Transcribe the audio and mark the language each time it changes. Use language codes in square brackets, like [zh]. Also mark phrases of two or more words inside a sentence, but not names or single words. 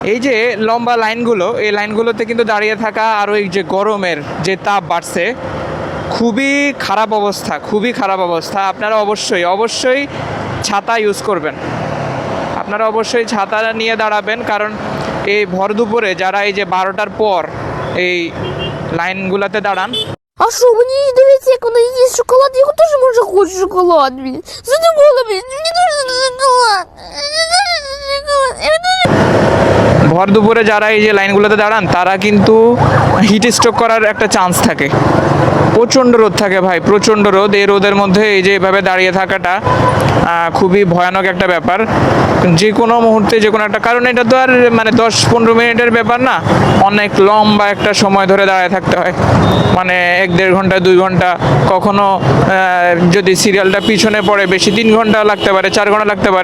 [bn] এই যে লম্বা লাইনগুলো, এই লাইনগুলোতে কিন্তু দাঁড়িয়ে থাকা আর ওই যে গরমের যে তাপ বাড়ছে, খুবই খারাপ অবস্থা, খুবই খারাপ অবস্থা। আপনারা অবশ্যই অবশ্যই ছাতা ইউজ করবেন, আপনারা অবশ্যই ছাতা নিয়ে দাঁড়াবেন, কারণ এই ভর দুপুরে যারা এই যে 12টার পর এই লাইনগুলোতে দাঁড়ান। [ru] А что, мне не доверяете, когда есть шоколад? Я тоже, может, хочу шоколад, блин. Задумала, блин, мне нужен шоколад. [bn] ভর দুপুরে যারা এই যে লাইনগুলোতে দাঁড়ান তারা কিন্তু [en] heat stroke [bn] করার একটা চান্স থাকে। প্রচণ্ড রোদ থাকে ভাই, প্রচণ্ড রোদ। এই রোদের মধ্যে এই যে এভাবে দাঁড়িয়ে থাকাটা খুবই ভয়ানক একটা ব্যাপার। যে কোনো মুহূর্তে যে কোনো একটা, কারণ এটা তো আর মানে 10-15 মিনিটের ব্যাপার না, অনেক লম্বা একটা সময় ধরে দাঁড়িয়ে থাকতে হয়, মানে 1-1.5 ঘন্টা 2 ঘন্টা, কখনো যদি সিরিয়ালটা পিছনে পড়ে বেশি 3 ঘন্টা লাগতে পারে, 4 ঘন্টা লাগতে পারে।